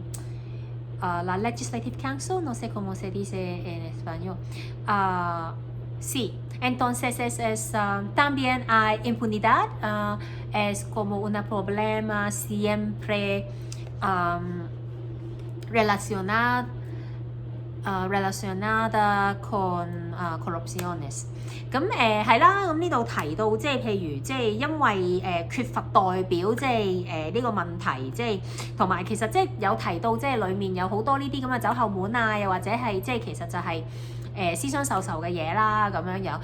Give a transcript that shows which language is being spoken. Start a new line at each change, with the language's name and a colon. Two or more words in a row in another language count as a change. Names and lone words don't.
Spanish: la
English: legislative council,
Spanish: no sé cómo se dice en español, Sí, entonces también hay impunidad, es como un problema siempre relacionada con corrupciones。
Cantonese: 咁係啦，咁呢度提到即係譬如即係因為缺乏代表即係呢個問題，即係同埋其實即係有提到即係裡面有好多呢啲咁嘅走後門啊，又或者係即係其實就係私相授受嘅嘢啦咁樣樣。